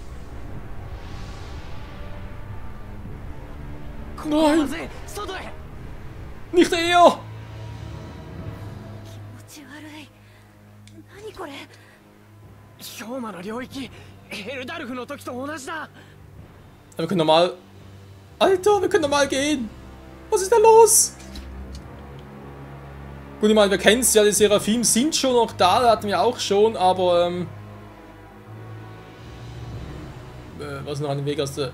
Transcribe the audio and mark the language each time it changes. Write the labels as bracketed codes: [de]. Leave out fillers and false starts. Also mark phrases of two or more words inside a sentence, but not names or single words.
[de] Nein! [ja] 外へ。 [de] Nicht er! [ja] 気持ち悪い。何これ？氷魔の領域、ヘルダルフの時と同じだ。 [de] Wir können normal... Alter, wir können normal gehen! Was ist da los? Gut, ich meine, wir kennen es ja, die Seraphim sind schon noch da, hatten wir auch schon, aber was noch an dem Weg aus der...